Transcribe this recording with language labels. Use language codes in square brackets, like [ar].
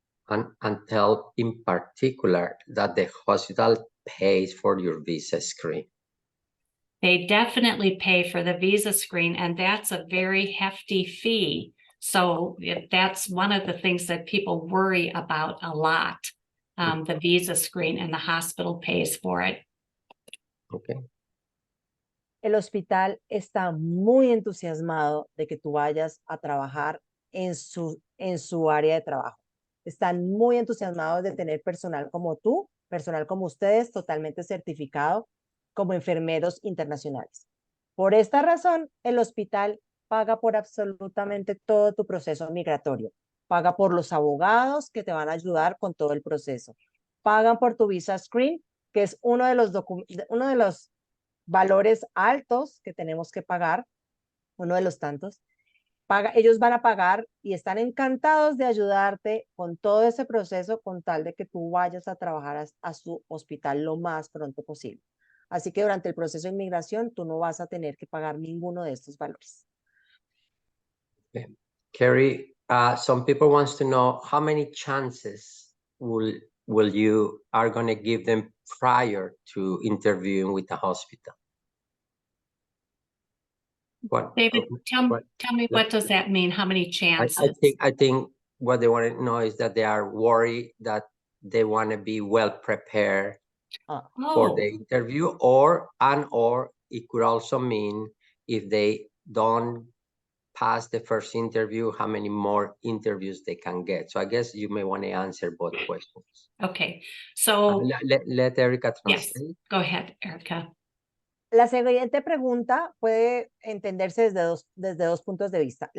[en] And tell in particular that the hospital pays for your visa screen. They definitely pay for the visa screen, and that's a very hefty fee. So that's one of the things that people worry about a lot, the visa screen, and the hospital pays for it. Okay. [es] El hospital está muy entusiasmado de que tú vayas a trabajar en su área de trabajo. Están muy entusiasmados de tener personal como tú, personal como ustedes, totalmente certificado como enfermeros internacionales. Por esta razón, el hospital paga por absolutamente todo tu proceso migratorio. Paga por los abogados que te van a ayudar con todo el proceso. Pagan por tu visa screen, que es uno de los valores altos que tenemos que pagar, uno de los tantos. Ellos van a pagar y están encantados de ayudarte con todo ese proceso con tal de que tú vayas a trabajar a su hospital lo más pronto posible. Así que durante el proceso de inmigración tú no vas a tener que pagar ninguno de estos valores. [en] Okay. Carrie, some people wants to know how many chances will you are going to give them prior to interviewing with the hospital? What, David, tell me, let- what does that mean? How many chances? I think what they want to know is that they are worried that they want to be well prepared for the interview, or it could also mean if they don't pass the first interview, how many more interviews they can get. So I guess you may want to answer both questions. Okay, so Let Erica yes, translate. go ahead, Erica. [es] La siguiente pregunta puede entenderse desde dos puntos de vista.